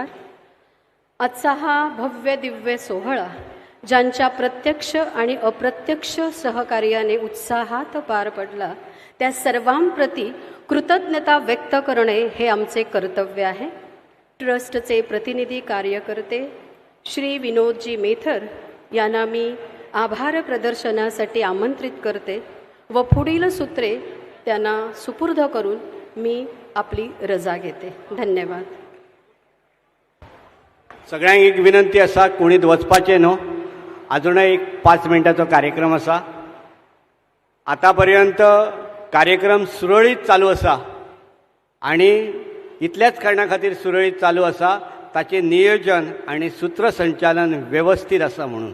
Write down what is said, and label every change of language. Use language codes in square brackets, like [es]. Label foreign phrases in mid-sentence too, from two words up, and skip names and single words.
[mr] आजचा हा भव्य दिव्य सोहळा ज्यांच्या प्रत्यक्ष आणि अप्रत्यक्ष सहकार्याने उत्साहात पार पडला त्या सर्वांप्रती कृतज्ञता व्यक्त करणे हे आमचे कर्तव्य आहे. ट्रस्टचे प्रतिनिधी कार्यकर्ते श्री विनोदजी मेथर यांना मी आभार प्रदर्शनासाठी आमंत्रित करते व पुढील सूत्रे त्यांना सुपूर्द करून मी आपली रजा घेते. धन्यवाद. [kok] सगळ्यांक एक विनंती आसा, कोणीच वचपाचें न्हू. अजूनय एक 5 मिनटाचो कार्यक्रम आसा. आतापर्यंत कार्यक्रम सुरळीत चालू आसा आणि इतल्याच कारणां खातीर सुरळीत चालू आसा ताचें नियोजन आणि सूत्रसंचालन व्यवस्थीत आसा म्हणून.